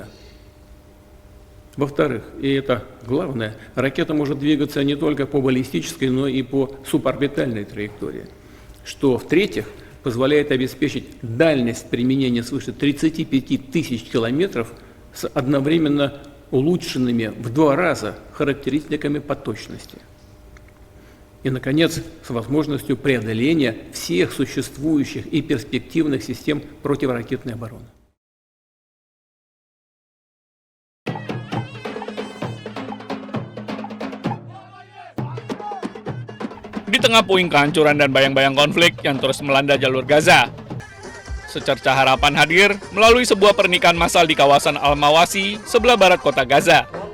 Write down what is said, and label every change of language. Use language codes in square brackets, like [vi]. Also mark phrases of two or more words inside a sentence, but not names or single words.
[ru] Во-вторых, и это главное, ракета может двигаться не только по баллистической, но и по суборбитальной траектории, что, в-третьих, позволяет обеспечить дальность применения свыше 35 тысяч километров с одновременно улучшенными в 2 раза характеристиками по точности. И, наконец, с возможностью преодоления всех существующих и перспективных систем противоракетной обороны. [id] Di tengah puing kehancuran dan bayang-bayang konflik yang terus melanda jalur Gaza, secerca harapan hadir melalui sebuah pernikahan massal di kawasan Al-Mawasi, sebelah barat kota Gaza.